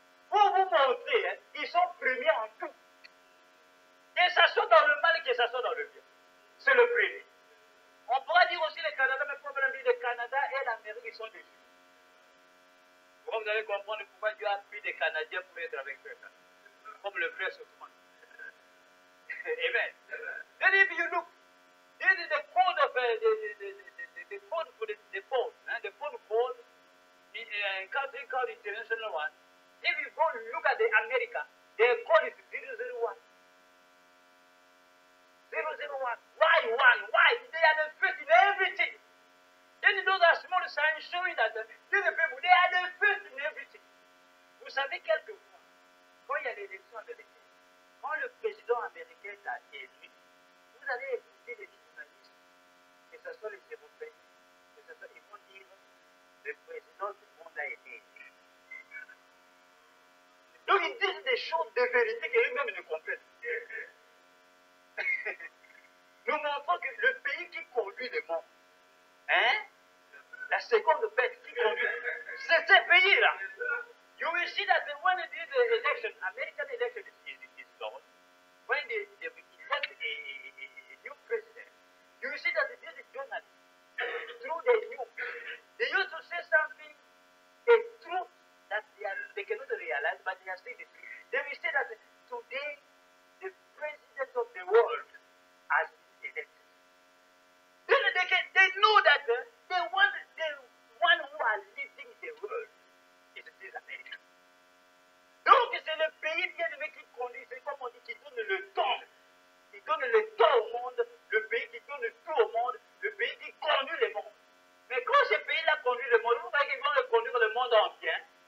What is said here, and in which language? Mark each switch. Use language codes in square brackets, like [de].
[fr] Pour vous montrer, hein, ils sont premiers en tout. Que ça soit dans le mal, que ça soit dans le bien. C'est le premier. On pourra dire aussi le Canada, mais le problème est que le Canada et l'Amérique, ils sont des juifs. Vous allez comprendre pourquoi Dieu a pris des Canadiens pour être avec eux. Comme le frère Southman. Amen. [en] Then if you look, this is the code of the code for the phone. The phone code in country called international one. If you go look at the America, the code is 001. 001. Why 1? Why? They are the first in everything. Then those are small signs showing that these people, they are the first in everything. [fr] Vous savez, quelquefois, quand il y a l'élection américaine, quand le président américain a élu, vous allez écouter les journalistes, que ce soit les Européens, que ce soit, ils vont dire, le président du monde a été élu. Donc ils disent des choses de vérité qu'eux-mêmes ne comprennent. Nous montrons que le pays qui conduit le monde, hein, la seconde bête qui conduit, c'est ce pays-là. [en] You will see that when it is the election, American election is done, when they elect a new president, you will see that this is journalists, through the news, they used to say something, a truth that they cannot realize, but they are saying the truth. They will say that today, the president of the world has been elected. Then they know that the one who are leading the world is this America. [fr] Donc c'est le pays bien aimé qui conduit, c'est comme on dit, qui donne le temps. Qui donne le temps au monde, le pays qui donne tout au monde, le pays qui conduit le monde. Mais quand ce pays-là conduit le monde, vous croyez qu'ils vont le conduire le monde entier?